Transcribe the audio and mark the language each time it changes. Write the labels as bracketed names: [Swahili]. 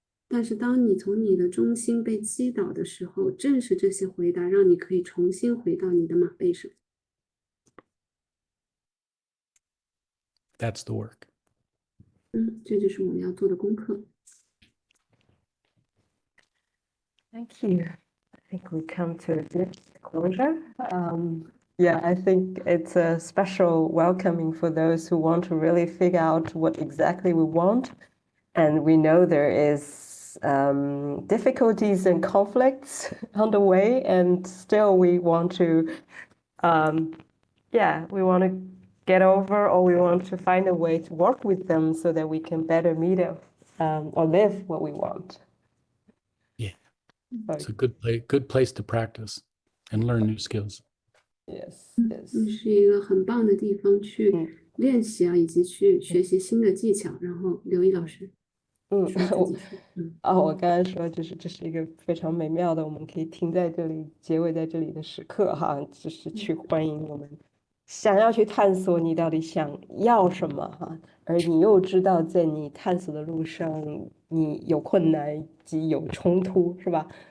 [Chinese] 但是当你从你的中心被击倒的时候，正是这些回答让你可以重新回到你的马背上。 [English] That's the work. [Chinese] 这就是我们要做的功课。 [English] Thank you. I think we come to a good closure. Yeah, I think it's a special welcoming for those who want to really figure out what exactly we want. And we know there is difficulties and conflicts on the way, and still we want to, we want to get over, or we want to find a way to work with them so that we can better meet or live what we want. Yeah. It's a good place to practice and learn new skills. Yes, [Chinese] 是一个很棒的地方去练习啊，以及去学习新的技巧。然后刘毅老师，说自己说，我刚才说就是这是一个非常美妙的，我们可以停在这里，结尾在这里的时刻哈，就是去欢迎我们想要去探索你到底想要什么哈，而你又知道在你探索的路上，你有困难及有冲突，是吧？